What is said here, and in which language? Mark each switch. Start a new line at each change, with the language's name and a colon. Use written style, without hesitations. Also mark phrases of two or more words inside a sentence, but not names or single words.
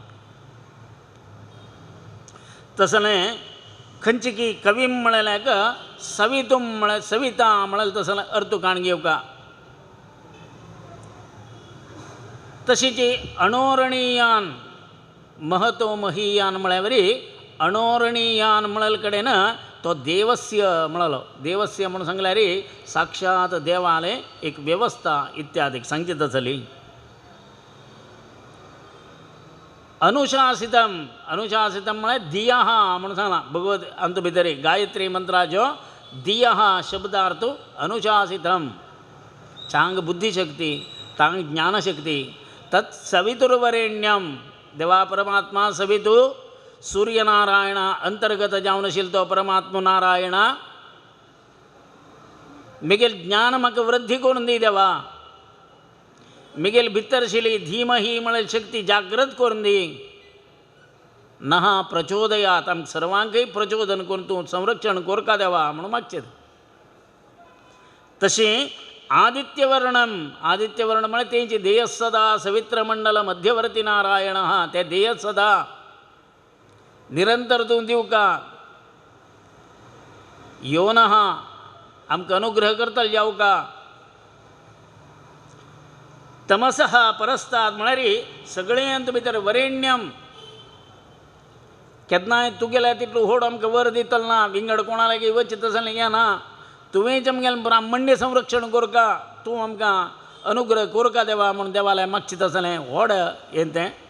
Konkani: तसलें खंयची की कवीम म्हळ्याक सवितुम म्हळ्यार सविता म्हळ्यार तसलें अर्थ काण घेवका तशीच अणोरणीयान महतो महीयान म्हळ्यार अणोरणीयान म्हळ्यार कडेन तो देवस्य म्हळलो देवस्य म्हणून सांगल्यार साक्षात देवाले एक व्यवस्था इत्यादी सांगची तसली अनुशासितम म्हळ्यार दियः म्हणून सांगला भगवत अंत भितर गायत्री मंत्राचो दियः शब्दार्थ अनुशासितम चांग बुद्धिशक्ती तांग ज्ञानशक्ती
Sanskrit: तत् सवितुर्वरेण्यम
Konkani: देवा परमात्मा सवितु सूर्यनारायण अंतर्गत जावन आशिल्लो तो परमात्मा नारायण मिगेल ज्ञान म्हाका वृद्धी करून दी देवा मिगेल भितर आशिल्ली धीमही म्हळ्यार शक्ती जागृत करून दी नहा प्रचोदयात आमकां सर्वांकय प्रचोदन करून तूं संरक्षण कोरका देवा म्हणून मागचें तशें आदित्यवर्ण म्हळ्यार तेंची ध्येय सदा
Sanskrit: सवित्रमंडल मध्यवर्ती नारायण
Konkani: ते ध्येय सदा निरंतर तूं दिवका योनः आमकां अनुग्रह करतलो जावका
Sanskrit: तमसः परस्ताद
Konkani: म्हळ्यार सगळ्यांत भितर वरेण्यम केन्नाय तुगेल्या तितलो व्हड आमकां वर दितलो ना विंगड कोणा लागीं वचत तसलें हें ना तुवेंच आमगेलें ब्राह्मण्य संरक्षण कोरका तूं आमकां अनुग्रह कोरका देवा म्हूण देवालय मागचें तसलें व्हड हें तें